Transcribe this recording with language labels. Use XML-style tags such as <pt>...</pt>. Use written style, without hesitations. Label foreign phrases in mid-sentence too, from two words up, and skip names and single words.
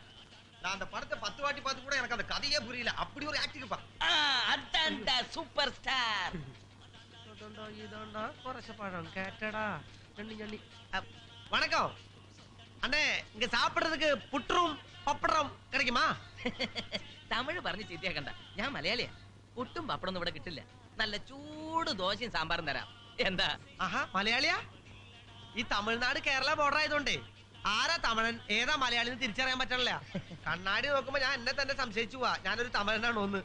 <ta>நான் அந்த படத்தை 10 வாட்டி பார்த்து கூட எனக்கு அந்த கதையே புரியல, அப்படி ஒரு ஆக்டிங் பா. அதான் சூப்பர் ஸ்டார். இதோண்டா குறைச்ச பழம் கேட்டடா. வணக்கம் அண்ணே, இங்க சாப்பிடுறதுக்கு புற்றும் பப்படம் கிடைக்குமா?</ta> <ml>തമിഴ് പറഞ്ഞ് ചീത്തയാക്കണ്ട, ഞാൻ മലയാളിയാ. പുട്ടും പപ്പടൊന്നും ഇവിടെ കിട്ടില്ല. നല്ല ചൂട് ദോശയും സാമ്പാറും തരാം. എന്താ? ആഹാ, മലയാളിയാ? ഈ തമിഴ്നാട് കേരള ബോർഡർ ആയതുകൊണ്ടേ ആരാ തമിഴൻ ഏതാ മലയാളി തിരിച്ചറിയാൻ പറ്റണില്ല. കണ്ണാടി നോക്കുമ്പോ ഞാൻ എന്നെ തന്നെ സംശയിച്ചു പോവാ, ഞാനൊരു തമിഴനാണോ ഒന്ന്.</ml>